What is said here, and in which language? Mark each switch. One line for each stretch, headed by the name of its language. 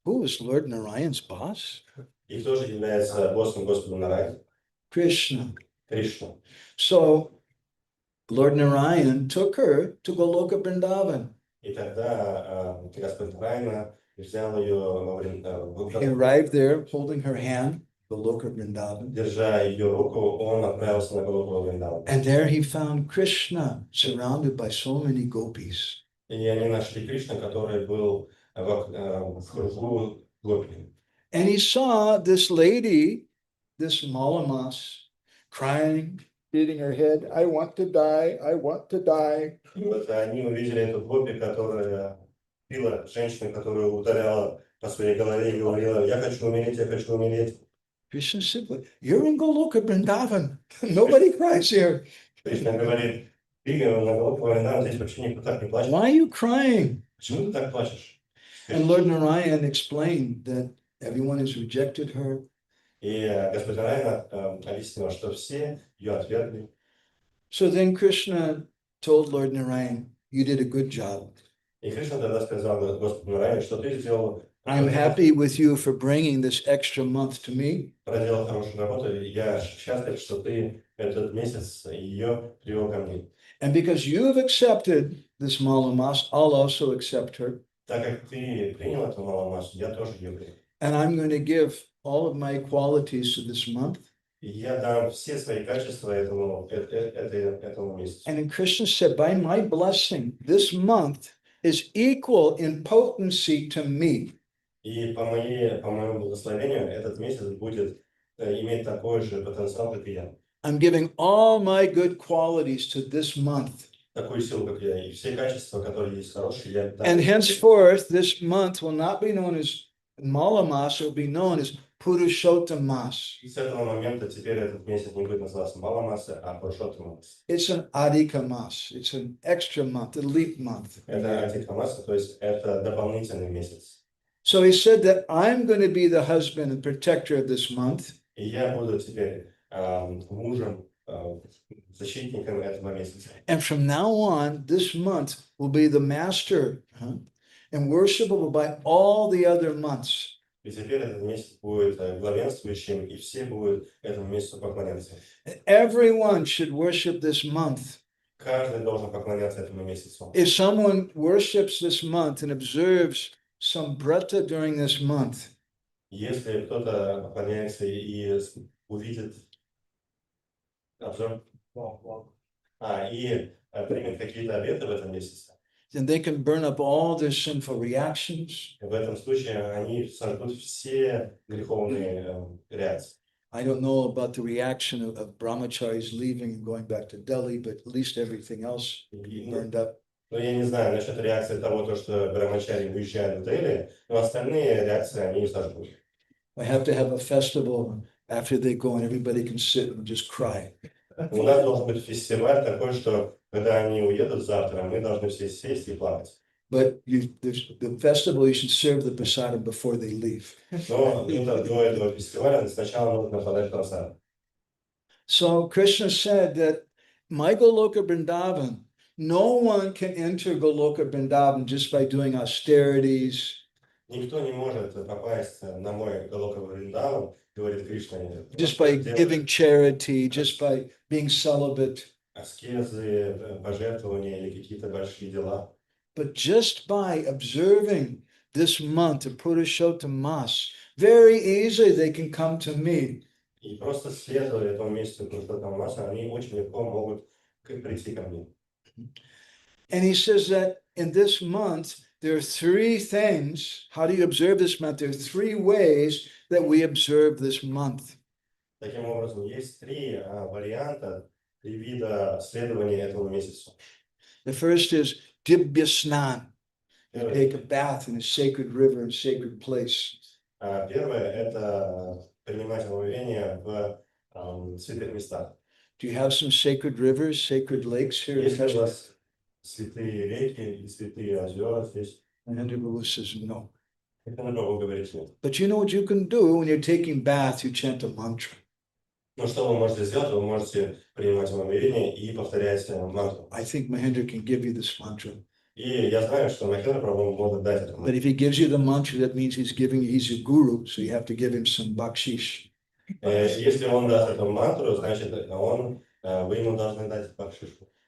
English: Who is Lord Narayan's boss?
Russian: И тоже является боссом Господа Нараяна,
English: Krishna.
Russian: Кришна.
English: So Lord Narayan took her to Goloka Vrindavan.
Russian: И тогда Господь Нараяна взял ее во
English: He
Russian: время,
English: arrived there holding her hand, Goloka Vrindavan.
Russian: держа ее руку, он отправился на Голоку Вриндаван.
English: And there he found Krishna surrounded by so many gopis.
Russian: И они нашли Кришну, который был в кругу гопи.
English: And he saw this lady, this Malamas, crying, beating her head, I want to die, I want to die.
Russian: И вот они увидели эту гопи, которая била женщину, которую ударяла по своей голове и говорила, я хочу умереть, я хочу умереть.
English: Krishna said, "But you're in Goloka Vrindavan. Nobody cries here.
Russian: Кришна говорит, ты на Голоку Вриндаван, здесь вообще никто так не плачет.
English: Why are you crying?"
Russian: Почему ты так плачешь?
English: And Lord Narayan explained that everyone has rejected her.
Russian: И Господь Нараяна объяснил, что все ее отвергли.
English: So then Krishna told Lord Narayan, you did a good job.
Russian: И Кришна тогда сказал Господу Нараяне, что ты сделал,
English: I'm happy with you for bringing this extra month to me.
Russian: проделал хорошую работу. И я счастлив, что ты этот месяц ее привел ко мне.
English: And because you've accepted this Malamas, I'll also accept her.
Russian: Так как ты принял эту Маламасу, я тоже ее принял.
English: And I'm going to give all of my qualities to this month.
Russian: И я дам все свои качества этому месяцу.
English: And then Krishna said, by my blessing, this month is equal in potency to me.
Russian: И по моему благословению этот месяц будет иметь такой же потенциал, как и я.
English: I'm giving all my good qualities to this month.
Russian: Такую силу, как я. И все качества, которые есть хорошие, я дам.
English: And henceforth, this month will not be known as Malamas, it will be known as Purushottam Mas.
Russian: И с этого момента теперь этот месяц не будет называться Маламаса, а Пурушоттам.
English: It's an Adhika Mas. It's an extra month, a leap month.
Russian: Это Адхика Маса, то есть это дополнительный месяц.
English: So he said that I'm going to be the husband and protector of this month.
Russian: И я буду теперь мужем, защитником этого месяца.
English: And from now on, this month will be the master and worshipable by all the other months.
Russian: И теперь этот месяц будет главенствующим, и все будут этому месяцу поклоняться.
English: Everyone should worship this month.
Russian: Каждый должен поклоняться этому месяцу.
English: If someone worships this month and observes some brata during this month,
Russian: Если кто-то поклоняется и увидит обзор, и примет какие-то обеты в этом месяце,
English: then they can burn up all their sinful reactions.
Russian: в этом случае они сожгут все греховные реакции.
English: I don't know about the reaction of brahmacharis leaving and going back to Delhi, but at least everything else burned up.
Russian: Но я не знаю насчет реакции того, что брамачари уезжают в Дели, но остальные реакции они сожгут.
English: I have to have a festival after they go and everybody can sit and just cry.
Russian: У нас должен быть фестиваль такой, что когда они уедут завтра, мы должны все сесть и плакать.
English: But the festival, you should serve the prasadam before they leave.
Russian: Но до этого фестиваля сначала нужно подать просад.
English: So Krishna said that my Goloka Vrindavan, no one can enter Goloka Vrindavan just by doing austerities.
Russian: Никто не может попасть на мой Галока Вриндаван, говорит Кришна.
English: Just by giving charity, just by being celibate.
Russian: Аскезы, пожертвования или какие-то большие дела.
English: But just by observing this month of Purushottam Mas, very easily they can come to me.
Russian: И просто следуя этому месяцу Пурушоттам Маса, они очень легко могут прийти ко мне.
English: And he says that in this month, there are three things. How do you observe this month? There are three ways that we observe this month.
Russian: Таким образом, есть три варианта, три вида следования этому месяцу.
English: The first is Dibya Snan. You take a bath in a sacred river and sacred place.
Russian: Первое – это принимать омовение в святых местах.
English: Do you have some sacred rivers, sacred lakes here?
Russian: Есть ли у вас святые реки и святые озера здесь?
English: And Andrew Babu says no.
Russian: Это на Богу говорит нет.
English: But you know what you can do when you're taking bath, you chant a mantra.
Russian: Но что вы можете сделать? Вы можете принимать омовение и повторять мантру.
English: I think Mahendra can give you this mantra.
Russian: И я знаю, что Махендра Прабху может дать это.
English: But if he gives you the mantra, that means he's your guru, so you have to give him some bakshish.
Russian: Если он даст эту мантру, значит, вы ему должны дать бакшишу.